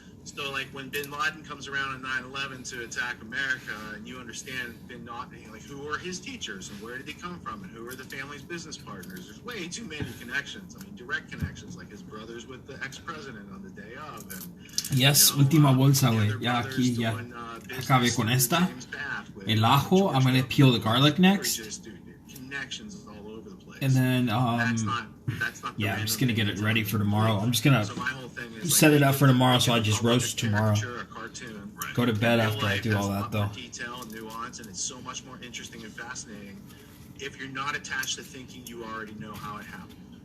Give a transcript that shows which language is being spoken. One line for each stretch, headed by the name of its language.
English: So, when Bin Laden comes around on 9/11 to attack America, and you understand Bin Laden, who were his teachers and where did he come from, and who are the family's business partners? There's way too many connections. I mean, direct connections, like his brothers with the ex-president on the day of. And,
Spanish: yes, última bolsa, güey. Ya aquí, ya acabé con esta. El ajo,
English: I'm gonna peel the garlic next. Connections all over the place. And then, that's not yeah, I'm just gonna get it ready for tomorrow. I'm just gonna set it up for tomorrow, so I just roast tomorrow. Go to bed after I do all that, though. Detail and nuance, and it's so much more interesting and fascinating if you're not attached to thinking you already know how it happened.